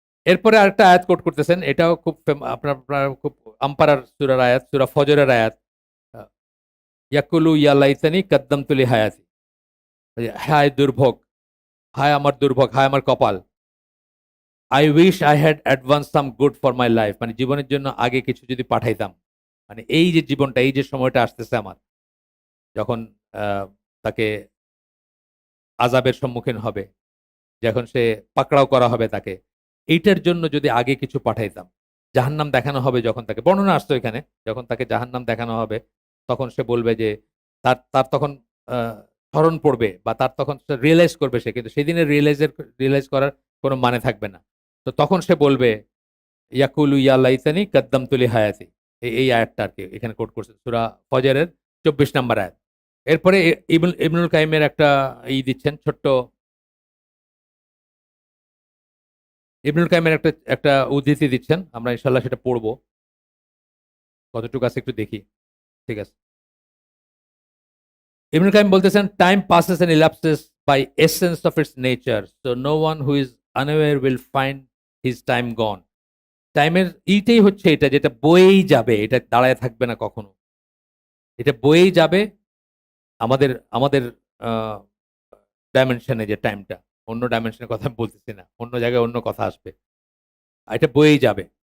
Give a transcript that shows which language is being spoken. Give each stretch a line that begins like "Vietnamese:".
Bangla: এরপরে আরেকটা আয়াত কোট করতেছেন। এটাও খুব আপনার খুব আম্পারার সূরার আয়াত, সূরা ফজরের আয়াত।
Arabic: আ ইয়াকুলু ইয়া লাইতানি কাদ্দামতু লিহায়াতি।
Bangla: হায় দুর্ভোগ, হায় আমার দুর্ভোগ, হায় আমার কপাল।
English: I wish I had advanced some good for my life.
Bangla: মানে জীবনের জন্য আগে কিছু যদি পাঠাইতাম। মানে এই যে জীবনটা, এই যে সময়টা আসতেছে আমার, যখন আ তাকে আযাবের সম্মুখীন হবে, যখন সে পাকড়াও করা হবে তাকে। এইটার জন্য যদি আগে কিছু পাঠাইতাম। জাহান্নাম দেখানো হবে যখন তাকে, বর্ণনা আসতো এখানে, যখন তাকে জাহান্নাম দেখানো হবে তখন সে বলবে যে তার তার তখন স্মরণ পড়বে বা তার তখন রিয়েলাইজ করবে সে, কিন্তু সেদিনের রিয়েলাইজ করার কোনো মানে থাকবে না। তো তখন সে বলবে
Arabic: ইয়াকুলু ইয়া লাইতানি কাদ্দামতু লিহায়াতি।
Bangla: এই আয়াতটা আরকি এখানে কোট করছেন সূরা ফজরের ২৪ নাম্বার আয়াত। এরপরে ইবনুল কাইমের একটা দিচ্ছেন ছোট্ট, ইবনুল কাইমের একটা উদ্ধৃতি দিচ্ছেন। আমরা ইনশাআল্লাহ সেটা পড়ব। কতটুকু আছে একটু দেখি। ঠিক আছে। ইবনুল কাইম বলতেছেন,
English: Time passes and elapses by essence of its nature, so no one who is unaware will find his time gone.
Bangla: টাইমের এইটাই হচ্ছে এটা, যেটা বয়েই যাবে, এটা দাঁড়ায় থাকবে না কখনো। এটা বয়েই যাবে আমাদের আমাদের ডাইমেনশনে, যে টাইমটা অন্য ডাইমেনশনের কথা আমি বলতেছি না, অন্য জায়গায় অন্য কথা আসবে, এটা বয়েই যাবে।